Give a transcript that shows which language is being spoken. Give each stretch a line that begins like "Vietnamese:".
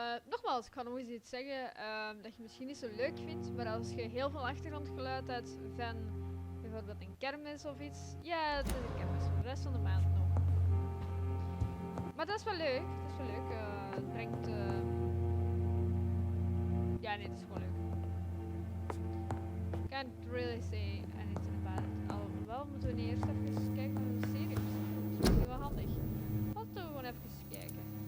Dutch: Nogmaals, ik ga nog eens iets zeggen dat je misschien niet zo leuk vindt, maar als je heel veel achtergrondgeluid hebt van bijvoorbeeld een kermis of iets, ja, het is een kermis voor de rest van de maand nog. Maar dat is wel leuk, dat is wel leuk. Het brengt... ja, nee, het is gewoon leuk.
English: Can't really say anything about it.
Dutch: Alhoewel moeten we eerst even kijken naar de serie. Dat is wel handig. Laten we gewoon even kijken.